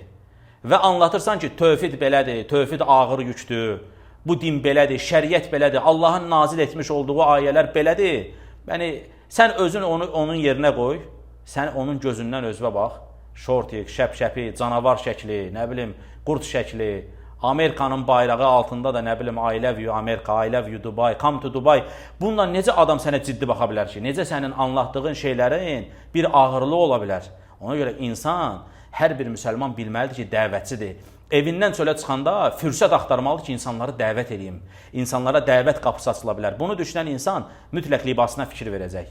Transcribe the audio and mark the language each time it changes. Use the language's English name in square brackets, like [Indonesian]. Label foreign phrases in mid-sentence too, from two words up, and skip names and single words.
[Azerbaijani] Və anlatırsan ki, tövhid belədir, tövhid ağır yükdür, bu din belədir, şəriət belədir, Allahın nazil etmiş olduğu ayələr belədir. Yəni, sən özün onun yerinə qoy, sən onun gözündən özünə bax. Şortik, şəp-şəpi, canavar şəkli, nə bilim, qurd şəkli, Amerikanın bayrağı altında da nə bilim, [English] I love you Amerika, I love you Dubai, come to Dubai. [Azerbaijani] Bununla necə adam sənə ciddi baxa bilər ki? Necə sənin anlattığın şeylərin bir ağırlığı ola bilər? Ona görə insan, hər bir müsəlman bilməlidir ki, dəvətçidir. Evindən çölə çıxanda fürsət axtarmalıdır ki, insanları dəvət edeyim. İnsanlara dəvət qapısı açıla bilər. Bunu düşünən insan mütləq libasına fikir verəcək.